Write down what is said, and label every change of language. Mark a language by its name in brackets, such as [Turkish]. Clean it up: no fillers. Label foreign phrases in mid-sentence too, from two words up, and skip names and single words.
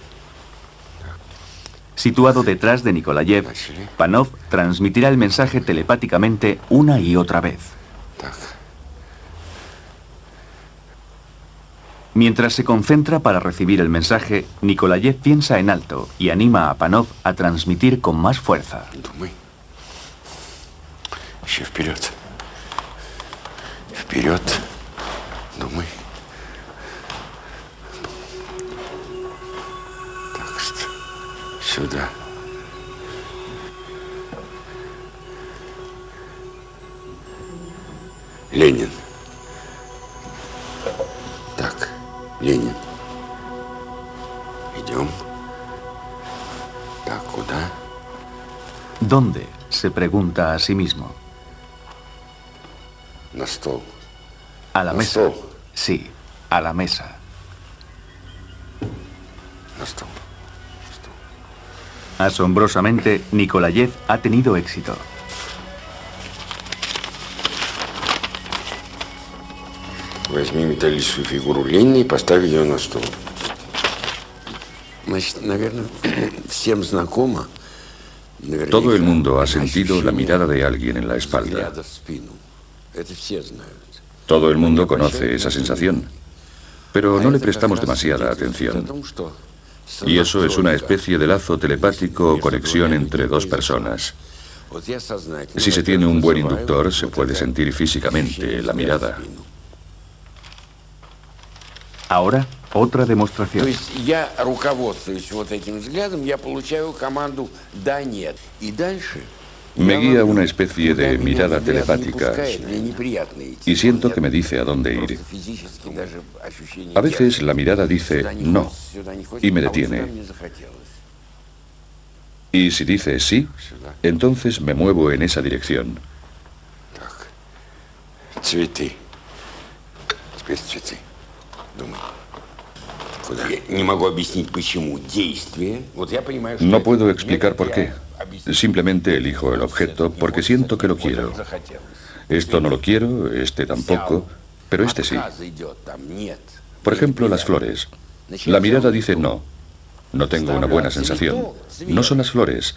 [Spanish] Situado detrás de Nikolayev, Panov transmitirá el mensaje telepáticamente una y otra vez. Mientras se concentra para recibir el mensaje, Nikolayev piensa en alto y anima a Panov a transmitir con más fuerza. [Russian] Вперед, думай. Так что, сюда. Ленин. Так, Ленин. Идем. Так, куда? [Spanish] ¿Dónde? Se pregunta a sí mismo. [Russian] На стол. [Spanish] A la mesa. Sí, a la mesa. [Russian] На стол. [Spanish] Asombrosamente, Nikolayev ha tenido éxito. [Russian] Возьми металлическую фигуру Ленина и поставь ее на стол. Значит, наверное, всем знакомо. [Spanish] Todo el mundo ha sentido la mirada de alguien en la espalda. [Russian] Это все знают. [Spanish] Todo el mundo conoce esa sensación, pero no le prestamos demasiada atención. Y eso es una especie de lazo telepático o conexión entre dos personas. Si se tiene un buen inductor, se puede sentir físicamente la mirada. Ahora, otra demostración. [Russian] То есть я руководствуюсь вот этим взглядом, я получаю команду «да», «нет». И дальше... [Spanish] Me guía una especie de mirada telepática y siento que me dice a dónde ir. A veces la mirada dice no y me detiene. Y si dice sí, entonces me muevo en esa dirección. [Russian] Цветы. Теперь цветы. Думай. Куда? Я не могу объяснить, почему. Действие. Вот я понимаю, что... [Spanish] No puedo explicar por qué. Simplemente elijo el objeto porque siento que lo quiero. Esto no lo quiero, este tampoco, pero este sí. Por ejemplo, las flores. La mirada dice no. No tengo una buena sensación. No son las flores.